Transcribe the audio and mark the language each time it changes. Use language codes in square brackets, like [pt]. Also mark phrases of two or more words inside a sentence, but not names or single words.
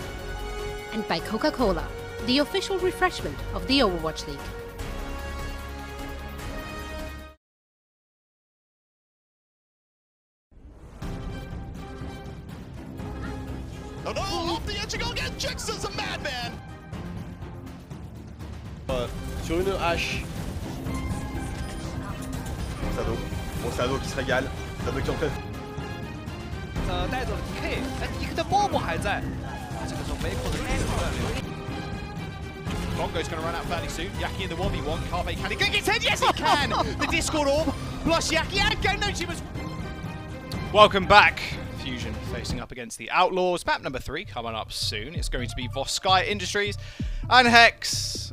[en] And by Coca-Cola, the official refreshment of the Overwatch League. Oh no, off the edge you go again, Jix is a madman! [fr] Sur une hache. Bon Sado qui se régale. Sado qui en fait. [zh] 带走了 DK， 哎，迪克的默默还在。这个时候没扣的 [en] Bongo's going to run out fairly soon. Yaki in the 1v1. Carve, can he get his head? Yes, he can! The Discord orb plus Yaki and Gennochi. Welcome back. Fusion facing up against the Outlaws. Map number 3 coming up soon. It's going to be Voskai Industries and Hex.